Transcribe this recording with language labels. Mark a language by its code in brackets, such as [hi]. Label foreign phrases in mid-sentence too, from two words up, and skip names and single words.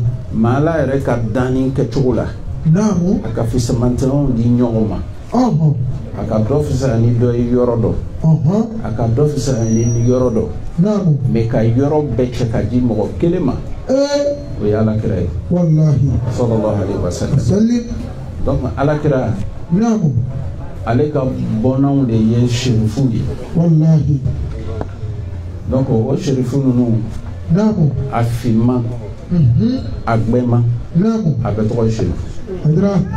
[bm] Ma Ala yɛrɛ ka danni kɛcogo la. Naamu. A ka fisamantɛnw di ɲɔgɔn ma. A ka dɔ fisaya ni dɔ ye yɔrɔ dɔ. A ka dɔ fisaya ni yɔrɔ dɔ. Naamu. Mais ka yɔrɔ bɛɛ cɛ ka di mɔgɔ kelen ma. O ye Alakira ye. Wallahi. [ar] Sallallahu alaihi wa sallam. [bm] Donc Alakira. Naamu. Ale ka bɔnnaw de ye serifu ye. Wallahi. Donc o serifu ninnu. Naamu. A finman. A gbɛman. Naamu. A bɛ tɔgɔ serifu. Adira.